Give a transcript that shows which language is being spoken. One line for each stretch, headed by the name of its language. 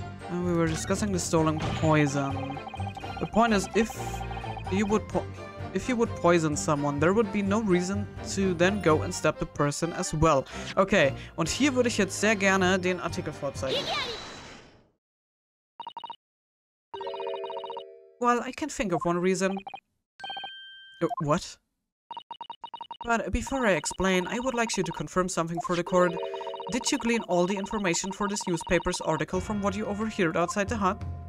English: We were discussing the stolen poison. The point is, if you would poison someone, there would be no reason to then go and stab the person as well.
German: Okay, und hier würde ich jetzt sehr gerne den Artikel vorzeigen.
English: Well, I can think of one reason. What? But before I explain, I would like you to confirm something for the court. Did you glean all the information for this newspaper's article from what you overheard outside the hut?